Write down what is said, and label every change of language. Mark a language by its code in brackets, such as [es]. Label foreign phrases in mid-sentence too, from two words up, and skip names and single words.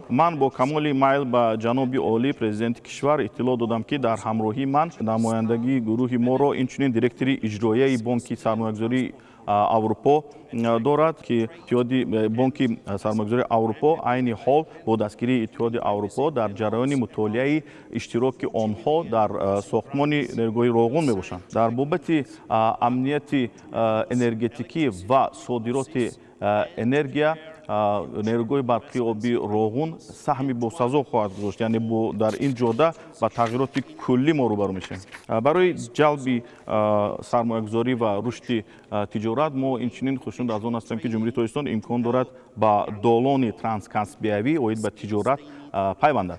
[tg] ман бо камоли майл ба ҷаноби олӣ президенти кишвар иттилоъ додам ки дар ҳамроҳии ман намояндагии гурӯҳи моро инчунин директори иҷроияи бонки сармоягузории Аврупо дорад ки бонки сармоягузории Аврупо айни ҳол бо дастгирии иттиҳоди Аврупо дар ҷараёни омӯзиши иштироки онҳо дар сохтмони нерӯи Роғун мебошанд. дар бобати амнияти энергетикӣ ва содироти энергия нерӯгоҳи барқи оби роғун саҳми босазо хоҳад гузошт, яъне дар ин ҷода ба тағйироти куллӣ мо рӯбарӯ мешавем. Барои ҷалби сармоягузорӣ ва рушди тиҷорат мо инчунин хушнуд аз он ҳастем, ки ҷумҳурии Тоҷикистон имкон дорад ба долони транскаспиявӣ оид ба тиҷорат пайвандад.